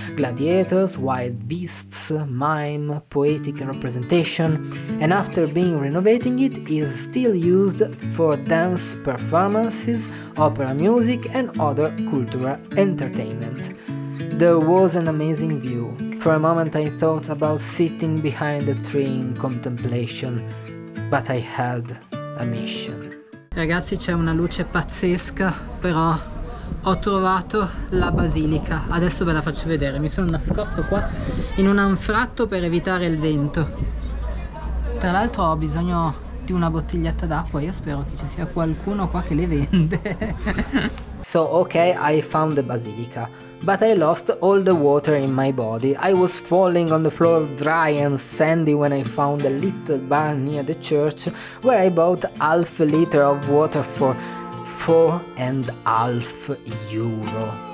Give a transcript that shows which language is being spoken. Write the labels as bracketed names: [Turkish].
[English] Gladiators, wild beasts, mime, poetic representation, and after being renovating it is still used for dance performances, opera music and other cultural entertainment. There was an amazing view. For a moment I thought about sitting behind a tree in contemplation, but I had a mission. [Italian] Ragazzi, c'è una luce pazzesca, però ho trovato la basilica. Adesso ve la faccio vedere. Mi sono nascosto qua in un anfratto per evitare il vento. Tra l'altro ho bisogno di una bottiglietta d'acqua. Io spero che ci sia qualcuno qua che le vende. [English] So, okay, I found the basilica, but I lost all the water in my body. I was falling on the floor dry and sandy when I found a little bar near the church where I bought half a liter of water for €4.50.